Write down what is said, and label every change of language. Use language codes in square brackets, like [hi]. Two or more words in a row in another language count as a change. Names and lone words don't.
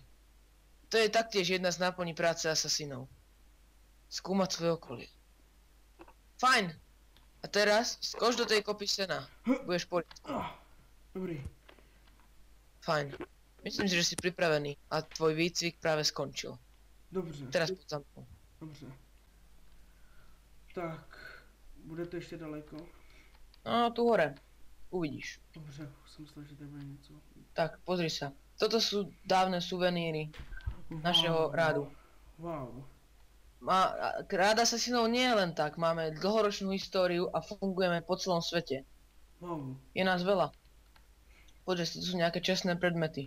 [sk] To je taktiež jedna z náplní práce asasínov. Skúmať svoje okolie. Fajn. A teraz skoč do tej kopy sena. Budeš v poriadku. Dobrý. Fajn. Myslím si, že si pripravený a tvoj výcvik práve skončil. [cs] Dobře. [sk] Teraz poď za mnou. [cs] Dobře. Tak. Bude to ještě daleko? [sk] No, tu hore. Uvidíš. [cs] Dobře, už jsem myslel, že to bude něco. [sk] Tak, pozri sa. Toto sú dávne suveníry našeho rádu. Wow. Rád asasínov nie je len tak. Máme dlhoročnú históriu a fungujeme po celom svete. Wow. Je nás veľa. Poďme si, tu sú nejaké čestné predmety.